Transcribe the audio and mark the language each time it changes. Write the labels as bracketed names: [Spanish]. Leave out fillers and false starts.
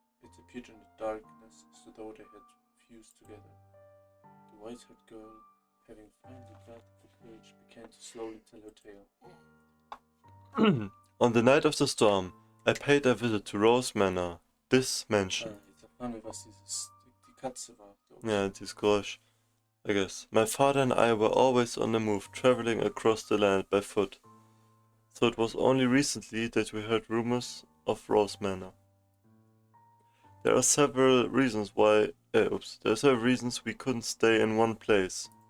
[English] It appeared in the darkness as though they had fused together. The white-haired girl, having finally gathered the courage, began to slowly tell her tale. On the night of the storm, I paid a visit to Rose Manor, this mansion. [German] Jetzt erfahren wir, was die Katze war, glaube ich. [English] Yeah, this Geräusch, I guess. My father and I were always on the move, traveling across the land by foot. So it was only recently that we heard rumors of Rose Manor. There are several reasons why... there are several reasons we couldn't stay in one place.